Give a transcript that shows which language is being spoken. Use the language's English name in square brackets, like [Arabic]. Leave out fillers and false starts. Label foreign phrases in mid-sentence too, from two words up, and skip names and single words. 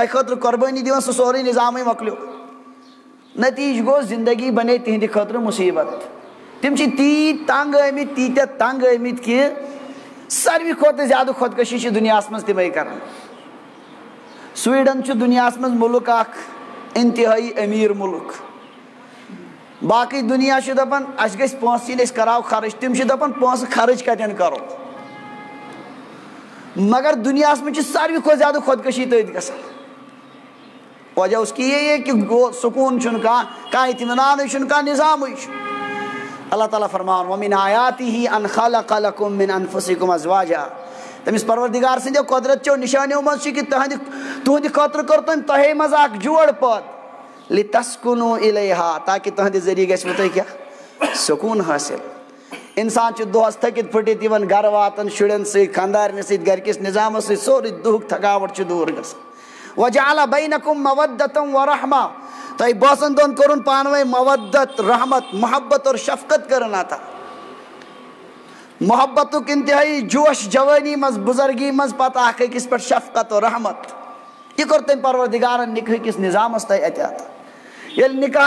[Kashmiri] تۄہہِ خٲطرٕ قۄربٲنی دِوان سُہ سورُے نظامٕے مۄکلیو نتیجہ گوٚو زندگی بنے تہنٛدِ خٲطرٕ مُصیبت تم چھِ تیٖتۍ تنگ آمٕتۍ تیٖتیاہ تنگ آمٕتۍ کہِ ساروی کھۄتہٕ زیادٕ خۄدکشی چھِ دُنیاہس منٛز تِمے کران سویڈن چھُ دُنیاہس منٛز مُلک اکھ انتہٲئی امیر مُلک باقٕے دُنیا چھُ دپان اسہِ گژھِ پونٛسہٕ یِنۍ أسۍ کراو خرٕچ تِم چھِ دپان پونٛسہٕ خرٕچ کتٮ۪ن کرو مگر دنیاہس منٛز چھِ ساروی کھۄتہٕ زیادٕ خۄدکشی تٔتھۍ گژھان [Urdu] وجہ اس کی یہ ہے کہ [Kashmiri] سکون چھُنہٕ کانٛہہ اطمینانٕے چھُنہٕ کانٛہہ نظامٕے چھُ اللہ تعالیٰ فرمان [Arabic] وَمِنْ آیاتِهِ أَنْ خَلَقَ لَكُم مِّنْ أَنفُسِكُمْ أَزْوَاجًا [Kashmiri] تٔمِس پروردگار سٕنٛدیو قۄدرت چو نِشانیو منٛز چھِ کہ تُہنٛدِ خٲطرٕ کوٚر تٔمۍ تۄہے منٛز اکھ جوڑ پٲد [Arabic] لِتَسْكُنُوا إِلَيْهَا [Kashmiri] تاکہ تُہنٛدِ ذٔریعہٕ گژھوٕ تۄہہِ کیٛاہ سکوٗن حٲصِل انسان چھُ دۄہس تھٔکِتھ پھٕٹِتھ یِوان گرٕ واتان شُرٮ۪ن سۭتۍ خانٛدارنہِ سۭتۍ گرِکِس نظامس سۭتۍ سورُے دُہُک تھکاوٹ چھِ دوٗر گژھان [Arabic] وَجَعَلَ بَيْنَكُم مَوَدَّةً وَرَحْمَةً [Kashmiri] تۄہہِ بٲژن دۄن کوٚرُن پانہٕ ؤنۍ مودت رحمت [Urdu] محبت اور شفقت [Kashmiri] کٔرٕن عطا محبتُک انتہٲئی جوش جوٲنی منٛز بُزرگی منٛز پتہٕ اکھ أکِس پٮ۪ٹھ [Urdu] شفقت اور رحمت [Kashmiri] یہ کوٚر تٔمۍ پروردگارن نِکاح کِس نظامس تۄہہِ اَتہِ عطا ییٚلہِ نِکاح